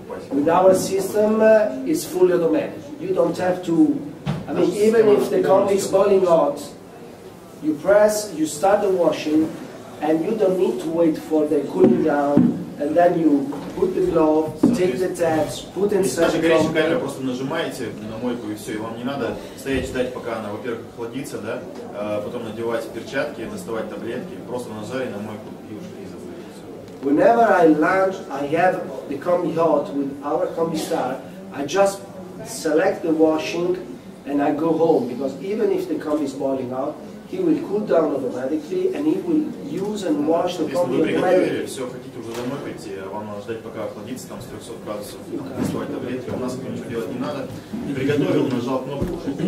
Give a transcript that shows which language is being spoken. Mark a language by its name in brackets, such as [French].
[English] With our system, it's fully automatic. You don't have to. I mean, even if the combi is boiling hot, you press, you start the washing, and you don't need to wait for the cooling down, and then you put the glove, take the tabs, put inside the [Russian] горячая камера, просто нажимаете на мойку и все, и вам не надо стоять ждать, пока она, во-первых, охладится, да, потом надевать перчатки, доставать таблетки, просто нажали на мойку и ушли и забыли. [English] Whenever I launch, I have the combi hot with our combi star. I just select the washing and I go home because even if the combi is boiling out, he will cool down automatically and he will use and wash the combi automatically. [Russian] Все, хотите уже домой прийти, а вам надо ждать, пока охладится, там с 300 градусов, доставать таблетки, у нас ничего делать не надо. Приготовил, нажал кнопку,